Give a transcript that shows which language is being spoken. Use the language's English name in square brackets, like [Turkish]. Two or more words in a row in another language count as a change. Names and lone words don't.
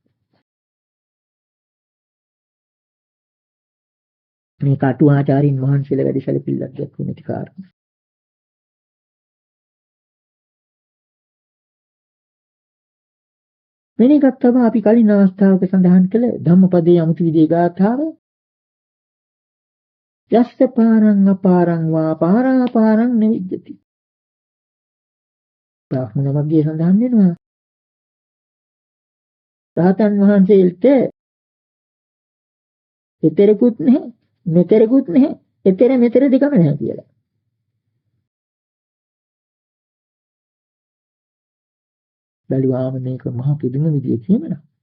[Sinhala] මේ කටුආචාරින් වහන්සේලා වැඩි සැලකිල්ලක් දක්වන ඉති කාරණා. වෙන එකක් තමයි අපි කලින් අවස්ථාවක සඳහන් කළ ධම්මපදයේ අමුතු විදිහේ ගාථාව. [Pali] යස්ස පාරං අපාරං වා පාරාපාරං නිවිජ්ජති. [Sinhala] බ්‍රාහ්මණ වර්ගයේ සඳහන් වෙනවා. රහතන් වහන්සේට එතරකුත් නැහැ, මෙතරකුත් නැහැ, එතර මෙතර දෙකම නැහැ කියලා. බැලුවාම මේක මහා පුදුම විදිය කියනවා.